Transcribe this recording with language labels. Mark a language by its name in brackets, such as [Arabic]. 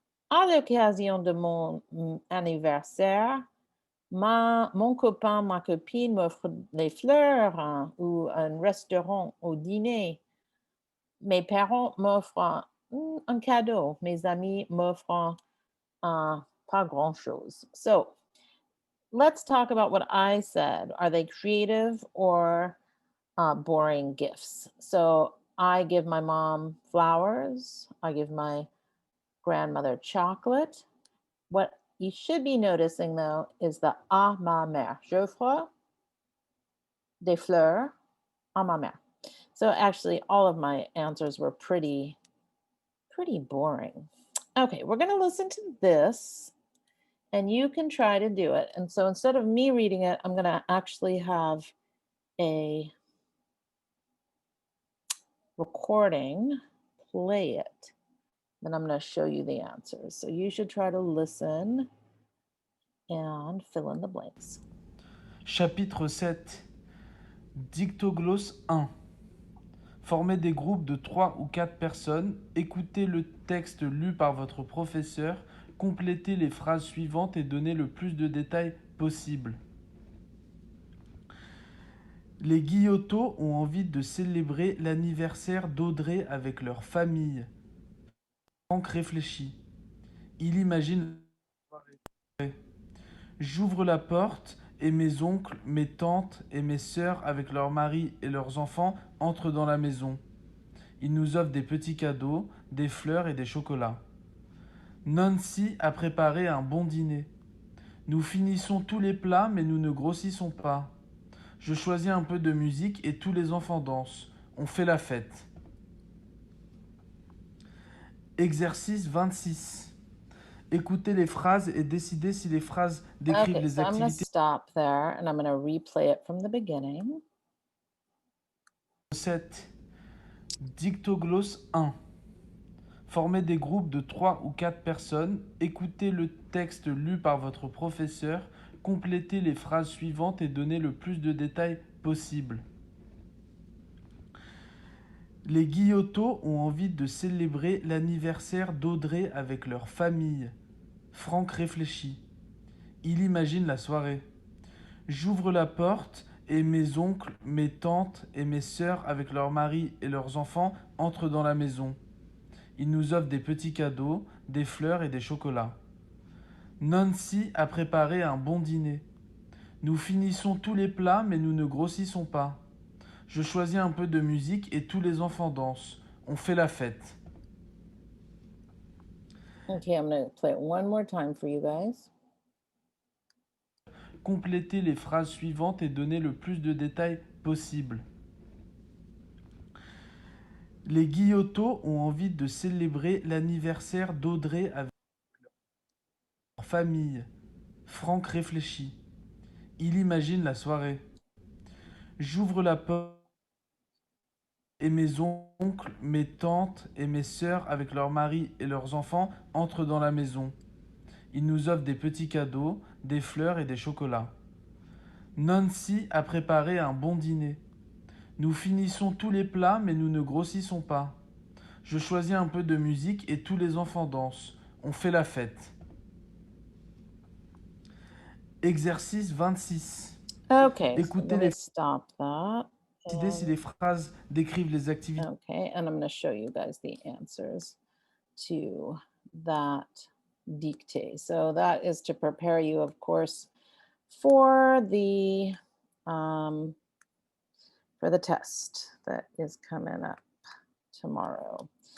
[French] À l'occasion de mon anniversaire, mon copain, ma copine m'offre des fleurs ou un restaurant au dîner. Mes parents m'offrent un cadeau. Mes amis m'offrent pas grand-chose. [English] So, let's talk about what I said. Are they creative or boring gifts? So I give my mom flowers. I give my grandmother chocolate. What you should be noticing, though, is the [French] à ma mère. J'offre des fleurs à ma mère. [English] So actually, all of my answers were pretty boring. Okay, we're going to listen to this. And you can try to do it. And so instead of me reading it, I'm going to actually have a recording, play it. Then I'm going to show you the answers. So you should try to listen and fill in the blanks. [French] Chapitre 7. Dictoglosse 1. Formez des groupes de 3 ou 4 personnes, écoutez le texte lu par votre professeur, complétez les phrases suivantes et donnez le plus de détails possible. Les Guillotot ont envie de célébrer l'anniversaire d'Audrey avec leur famille. Franck réfléchit. Il imagine. J'ouvre la porte et mes oncles, mes tantes et mes sœurs avec leurs maris et leurs enfants entrent dans la maison. Ils nous offrent des petits cadeaux, des fleurs et des chocolats. Nancy a préparé un bon dîner. Nous finissons tous les plats mais nous ne grossissons pas. Je choisis un peu de musique et tous les enfants dansent. On fait la fête. Exercice 26. Écoutez les phrases et décidez si les phrases décrivent [English] Okay, [French] les [English] so I'm going to [French] activités. [English] stop there and I'm going to replay it from the beginning. [French] 7. Dictoglosse 1. Formez des groupes de 3 ou 4 personnes, écoutez le texte lu par votre professeur, complétez les phrases suivantes et donnez le plus de détails possible. Les Guillotot ont envie de célébrer l'anniversaire d'Audrey avec leur famille. Franck réfléchit. Il imagine la soirée. J'ouvre la porte et mes oncles, mes tantes et mes sœurs avec leurs maris et leurs enfants entrent dans la maison. Ils nous offrent des petits cadeaux, des fleurs et des chocolats. Nancy a préparé un bon dîner. Nous finissons tous les plats mais nous ne grossissons pas. Je choisis un peu de musique et tous les enfants dansent. On fait la fête. [English] Okay, I'm going to play it one more time for you guys. [French] Complétez les phrases suivantes et donnez le plus de détails possible. Les Guillotot ont envie de célébrer l'anniversaire d'Audrey avec leur famille. Franck réfléchit. Il imagine la soirée. J'ouvre la porte et mes oncles, mes tantes et mes sœurs avec leurs maris et leurs enfants entrent dans la maison. Ils nous offrent des petits cadeaux, des fleurs et des chocolats. Nancy a préparé un bon dîner. Nous finissons tous les plats mais nous ne grossissons pas. Je choisis un peu de musique et tous les enfants dansent. On fait la fête. Exercice 26. [English] Okay, so [French] Écoutez [English] let [French] les [English] me stop that. [French] idées si les phrases décrivent les activités. [English] Okay, and I'm going to show you guys the answers to that dictée. So that is to prepare you, of course, for the test that is coming up tomorrow.